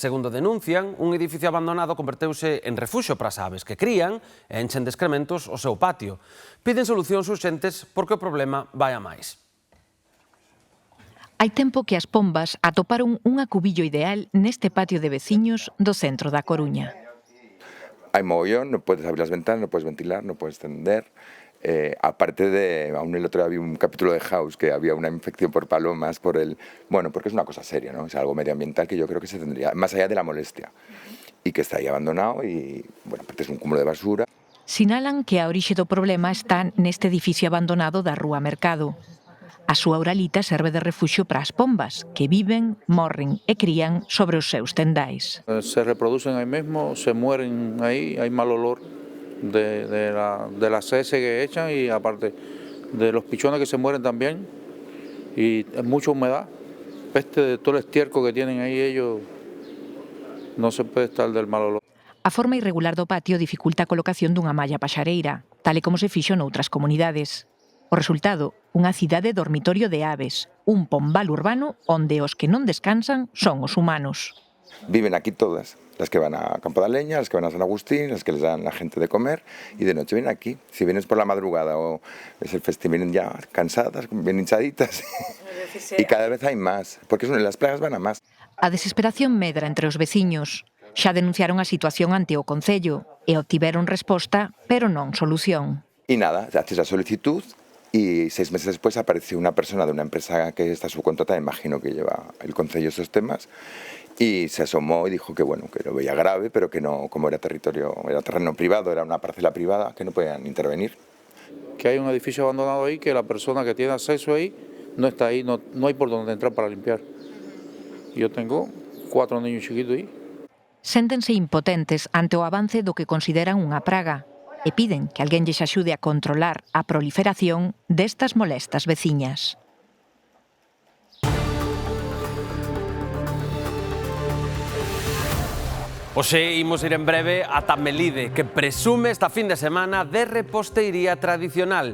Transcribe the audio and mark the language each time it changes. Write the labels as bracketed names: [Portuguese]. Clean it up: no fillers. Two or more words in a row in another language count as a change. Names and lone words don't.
[Galician] Segundo denuncian, un edificio abandonado converteuse en refuxo para as aves que crían e enchen de excrementos o seu patio. Piden solucións urxentes porque o problema vai a máis. Hai tempo que as pombas atoparon un acubillo ideal neste patio de veciños do centro da Coruña. [Spanish] Hay mogollón, no puedes abrir las ventanas, no puedes ventilar, no puedes tender. Aparte de, aún el otro día había un capítulo de House que había una infección por palomas, porque es una cosa seria, ¿no? Es algo medioambiental que yo creo que se tendría, más allá de la molestia, y que está ahí abandonado y, bueno, aparte es un cúmulo de basura. [Galician] Sinalan que a orixe do problema está neste edificio abandonado da Rúa Mercado. A súa uralita serve de refuxio para as pombas, que viven, morren e crían sobre os seus tendais. [Spanish] Se reproducen [Galician] aí mesmo, [Spanish] se mueren [Galician] aí, hai [Spanish] mal olor de las heces que echan y aparte de los pichones que se mueren también y mucha humedad, peste de todo el estiércol que tienen ahí ellos, no se puede estar del mal olor. [Galician] A forma irregular do patio dificulta a colocación dunha malla paxareira, tal e como se fixo noutras comunidades. O resultado, unha cidade dormitorio de aves, un pombal urbano onde os que non descansan son os humanos. [Spanish] Viven aquí todas, las que van a Campo da Leña, las que van a San Agustín, las que les dan la gente de comer y de noche vienen aquí. Si vienes por la madrugada o es el festival, vienen ya cansadas, bien hinchaditas y cada vez hay más, porque las plagas van a más. [Galician] A desesperación medra entre os veciños. Xa denunciaron a situación ante o Concello e obtiveron resposta, pero non solución. [Spanish] Y nada, haces la solicitud y 6 meses después apareció una persona de una empresa que está subcontratada, imagino que lleva el Concello esos temas, y se asomó y dijo que bueno, que lo veía grave, pero que no, como era terreno privado, era una parcela privada, que no podían intervenir. Que hay un edificio abandonado ahí, que la persona que tiene acceso ahí no está ahí, no hay por donde entrar para limpiar. Yo tengo 4 niños chiquitos ahí. [Galician] Séntense impotentes ante o avance do que consideran unha praga e piden que alguén lles axude a controlar a proliferación destas molestas veciñas. Hoxe imos ir en breve ata Melide, que presume esta fin de semana de reposteiría tradicional.